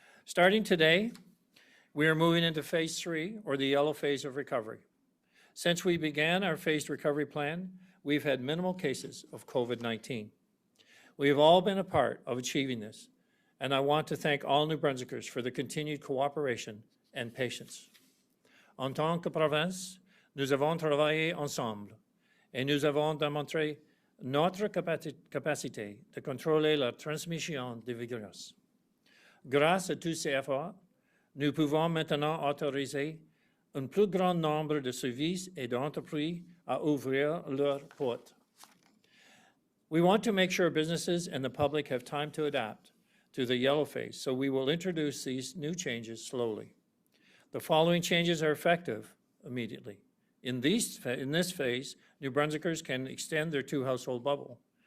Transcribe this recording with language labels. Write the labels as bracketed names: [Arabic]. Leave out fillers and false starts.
[English] Starting today, we are moving into phase 3, or the yellow phase of recovery. Since we began our phased recovery plan, we've had minimal cases of COVID-19. We have all been a part of achieving this, and I want to thank all New Brunswickers for the continued cooperation and patience. [French] En tant que province, nous avons travaillé ensemble et nous avons démontré notre capacité de contrôler la transmission du virus. Grâce à tous ces efforts, nous pouvons maintenant autoriser un plus grand nombre de services et d'entreprises à ouvrir leurs portes. [English] We want to make sure businesses and the public have time to adapt to the yellow phase, so we will introduce these new changes slowly. The following changes are effective immediately. In this phase, New Brunswickers can extend their 2-household bubble.